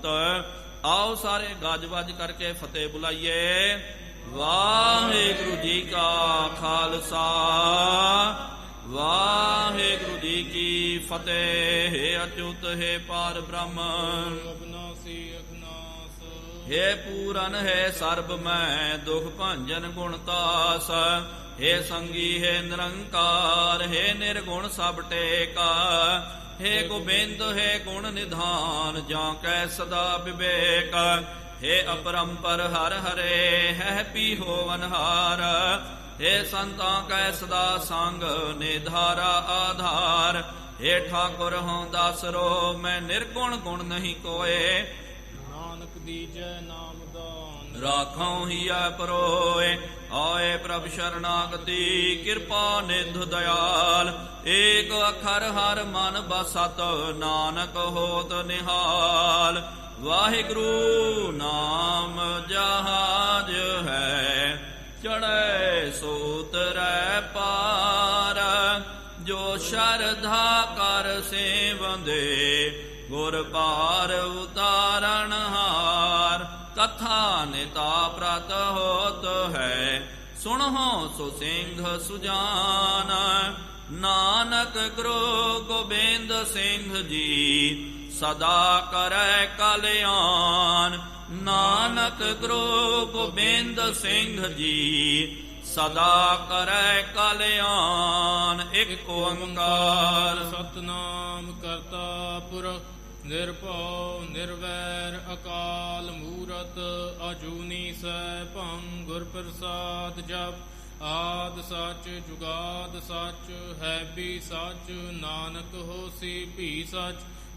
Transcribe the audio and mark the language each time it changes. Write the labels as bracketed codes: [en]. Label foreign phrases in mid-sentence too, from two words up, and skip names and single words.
[pa] ਆਓ ਸਾਰੇ ਗੱਜ ਵੱਜ ਕਰਕੇ ਫਤਿਹ ਬੁਲਾਈਏ। ਵਾਹਿਗੁਰੂ ਜੀ ਕਾ ਖਾਲਸਾ, ਵਾਹਿਗੁਰੂ ਜੀ ਕੀ ਫਤਿਹ। ਹੈ ਅਚੁੱਤ ਹੈ ਪਾਰ ਬ੍ਰਹਮ, ਅਬਨਾਸੀ ਅਗਨਾਸ, ਹੇ ਪੂਰਨ ਹੈ ਸਰਬ ਮੈਂ ਦੁਖ ਭੰਜਨ ਗੁਣਤਾਸ ਹੇ ਸੰਗੀ ਹੇ ਨਿਰੰਕਾਰ ਹੇ ਨਿਰਗੁਣ ਸਭ ਟੇਕਾ ਹੇ ਗੋਬਿੰਦ ਹੇ ਗੁਣ ਨਿਧਾਨ ਜਾ ਕੈ ਸਦਾ ਬਿਬੇਕ ਹੇ ਅਪਰੰਪਰ ਹਰ ਹਰੇ ਹੈ ਪੀ ਹੋਵਨਹਾਰ ਹੇ ਸੰਤਾਂ ਕੈ ਸਦਾ ਸੰਗ ਨਿਧਾਰਾ ਆਧਾਰ ਹੇ ਠਾਕੁਰ ਹਉਂ ਦਾਸਰੋ ਮੈਂ ਨਿਰਗੁਣ ਗੁਣ ਨਹੀਂ ਕੋਇ ਨਾਨਕ ਦੀਜੈ ਨਾਮ ਦਾਨ ਰਾਖਉਂ ਹੀਆ ਪਰੋਇ ਆਏ ਪ੍ਰਭ ਸਰਣਾਗਤਿ ਕਿਰਪਾ ਨਿਧ ਦਇਆਲ ਏਕ ਅਖਰ ਹਰ ਮਨ ਬਸਤ ਨਾਨਕ ਹੋਤ ਨਿਹਾਲ ਵਾਹਿਗੁਰੂ ਨਾਮ ਜਹਾਜ਼ ਹੈ ਚੜ੍ਹੇ ਸੋ ਉਤਰੈ ਪਾਰ ਜੋ ਸਰਧਾ ਕਰ ਸੇਵੰਦੇ ਗੁਰ ਪਾਰ ਉਤਾਰਣ ਹਾਰ ਕਥਾ ਨਿਤਾ ਪ੍ਰਤ ਹੋਤ ਹੈ ਸੁਨਹੋ ਸੋ ਸਿੰਘ ਸੁਜਾਨ ਨਾਨਕ ਗੁਰੂ ਗੋਬਿੰਦ ਸਿੰਘ ਜੀ ਸਦਾ ਕਰੈ ਕਲਿਆਣ ਨਾਨਕ ਗੁਰੂ ਗੋਬਿੰਦ ਸਿੰਘ ਜੀ ਸਦਾ ਕਰੈ ਕਲਿਆਣ ਏਕ ਓਅੰਕਾਰ ਸਤਨਾਮ ਕਰਤਾ ਪੁਰਖ ਨਿਰਭਉ ਨਿਰਵੈਰ ਅਕਾਲ ਮੂਰਤ ਅਜੂਨੀ ਸੈਭੰ ਗੁਰ ਪ੍ਰਸਾਦ ਜਪ ਆਦ ਸੱਚ ਜੁਗਾਦ ਸੱਚ ਹੈ ਵੀ ਸੱਚ ਨਾਨਕ ਹੋਸੀ ਵੀ ਸੱਚ